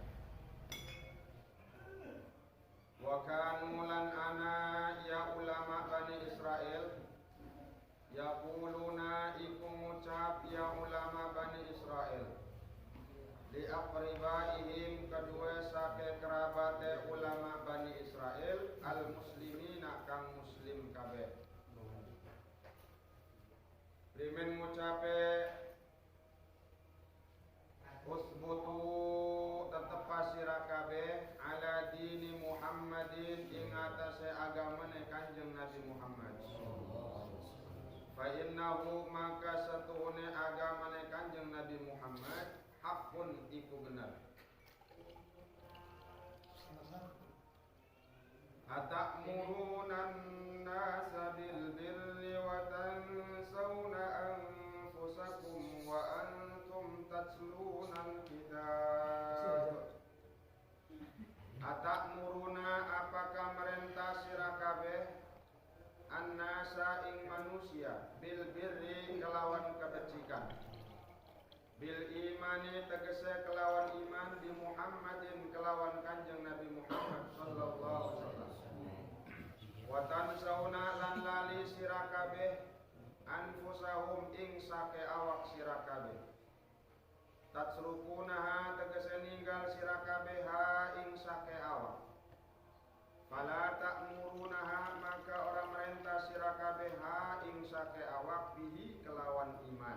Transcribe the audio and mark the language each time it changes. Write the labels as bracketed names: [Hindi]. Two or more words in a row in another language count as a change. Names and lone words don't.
[Arabic] وكانوا [Javanese] lan ana [Arabic] يا علماء بني إسرائيل يقولون [Javanese] iku ngucap [Arabic] يا علماء بني إسرائيل لأقربائهم [Javanese] kedua sake kerabate ulama Bani Israel [Arabic] المسلمين [Javanese] kang muslim kabeh. Primen ngucape usbutu tetep sira kabeh [Arabic] على دين محمد [Javanese] ing atase agamane Kanjeng Nabi Muhammad. [Arabic] فإنه [Javanese] maka satuhune agamane Kanjeng Nabi Muhammad hakun iku benar. [Arabic] أتأمرون الناس بالبر وتنسون أنفسكم وأنتم تتلون الكتاب. [Javanese] Atamuruna apakah merintah sira kabeh an-nasa ing manusia [Arabic] بالبر [Javanese] kelawan kebajikan. [Arabic] بالإيمان [Javanese] tegese kelawan iman di Muhammadin kelawan Kanjeng Nabi Muhammad [Arabic] صلى الله عليه وسلم. وتنسون [Javanese] lan lali sira kabeh anfusahum ing sake awak sira kabeh. Tatsrukunaha tegese ninggal sira kabeh ha ing sake awak. [Arabic] فلا تأمرونها [Javanese] maka orang merintah sira kabeh ha ing sake awak bihi kelawan iman.